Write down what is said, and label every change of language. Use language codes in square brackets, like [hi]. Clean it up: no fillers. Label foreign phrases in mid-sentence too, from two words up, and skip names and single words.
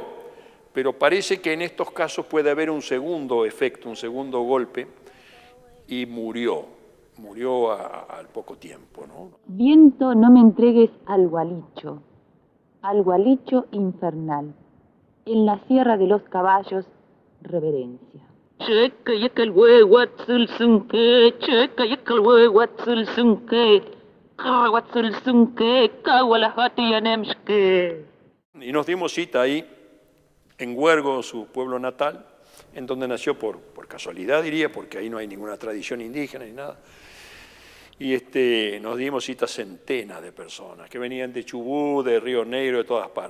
[es] Pero parece que en estos casos puede haber un segundo efecto, un segundo golpe, y murió al poco tiempo, ¿no? Viento, no me entregues al gualicho infernal. En la Sierra de los Caballos, reverencia. Checa y aquel huehuatzul sunque, checa y aquel huehuatzul sunque, cahuatzul sunque, cahualajati anemshke. Y nos dimos cita ahí, en Huergo, su pueblo natal, en donde nació por casualidad, diría, porque ahí no hay ninguna tradición indígena ni nada. Y nos dimos cita centenas de personas que venían de Chubut, de Río Negro, de todas partes.